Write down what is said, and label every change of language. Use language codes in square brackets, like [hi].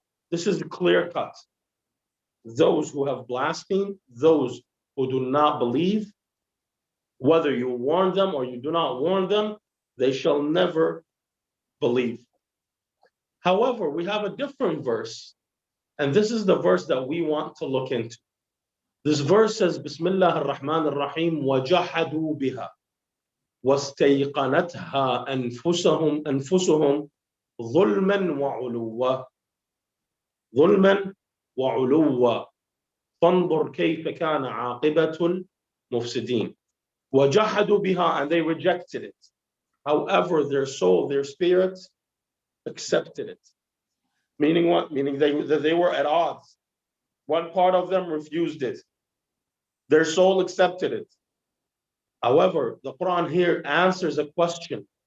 [en] This is clear cut. Those who have blasphemed, those who do not believe, whether you warn them or you do not warn them, they shall never believe. However, we have a different verse, and this is the verse that we want to look into. This verse says, [ar] Bismillah ar-Rahman ar-Rahim, وَجَحَدُوا بِهَا وَاسْتَيْقَنَتْهَا أَنفُسُهُمْ ظُلْمًا وَعُلُوًّا ظُلْمًا وَعُلُوًّا فَانظُرْ كَيْفَ كَانَ عَاقِبَةُ الْمُفْسِدِينَ. وَجَحَدُوا بِهَا, [en] and they rejected it. However, their soul, their spirit, accepted it. Meaning what? Meaning they were at odds. One part of them refused it. Their soul accepted it. However, the Quran here answers a question.